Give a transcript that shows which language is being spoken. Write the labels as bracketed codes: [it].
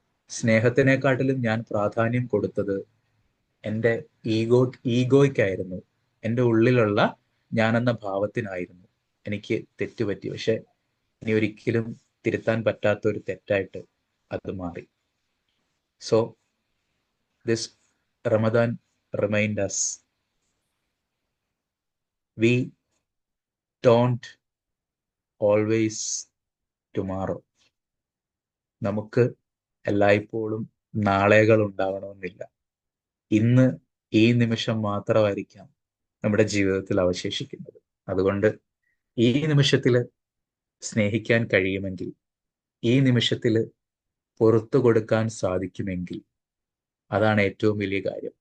[ml] സ്നേഹത്തിനെക്കാട്ടിലും ഞാൻ പ്രാധാന്യം കൊടുത്തത് എൻ്റെ ഈഗോയ്ക്കായിരുന്നു, എൻ്റെ ഉള്ളിലുള്ള ഞാനെന്ന ഭാവത്തിനായിരുന്നു. എനിക്ക് തെറ്റുപറ്റി, പക്ഷെ ഇനി ഒരിക്കലും തിരുത്താൻ പറ്റാത്ത ഒരു തെറ്റായിട്ട് അത് മാറി. [en] So this Ramadan remind us we don't always tomorrow. [ml] നമുക്ക് എല്ലായ്പ്പോഴും നാളെകൾ ഉണ്ടാവണമെന്നില്ല. ഇന്ന് ഈ നിമിഷം മാത്രമായിരിക്കാം നമ്മുടെ ജീവിതത്തിൽ അവശേഷിക്കുന്നത്. അതുകൊണ്ട് ഈ നിമിഷത്തിൽ സ്നേഹിക്കാൻ കഴിയുമെങ്കിൽ, ഈ നിമിഷത്തിൽ പുറത്തു കൊടുക്കാൻ സാധിക്കുമെങ്കിൽ അതാണ് ഏറ്റവും വലിയ കാര്യം.